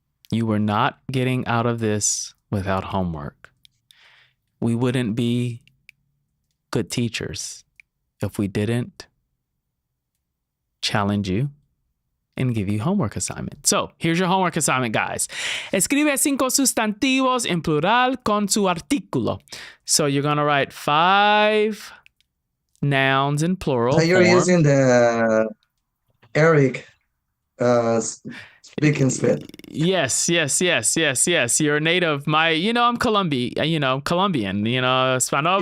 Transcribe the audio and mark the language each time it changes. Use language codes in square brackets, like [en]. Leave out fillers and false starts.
[en] You were not getting out of this without homework. We wouldn't be good teachers if we didn't challenge you and give you homework assignment. So here's your homework assignment, guys. [es] Escribe 5 sustantivos en plural con su artículo. [en] So you're going to write 5 nouns in plural So you're form. using the Eric speaking speed. Yes. You're a native. I'm Colombian, Hispanohablante.